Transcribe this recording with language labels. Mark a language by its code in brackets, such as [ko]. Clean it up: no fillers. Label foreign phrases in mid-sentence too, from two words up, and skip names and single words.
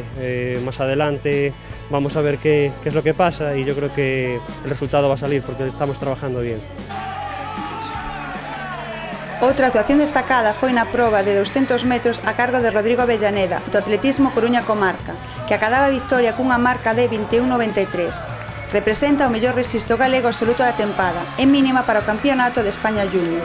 [es] Más adelante vamos a ver qué es lo que pasa y yo creo que el resultado va a salir porque estamos trabajando bien. [gl] Outra actuación destacada foi na proba de 200 metros a cargo de Rodrigo Avellaneda, do Atletismo Coruña Comarca, que acadaba a victoria cunha marca de 21.93. Representa o mellor resisto galego absoluto da tempada, e mínima para o Campeonato de España Júnior.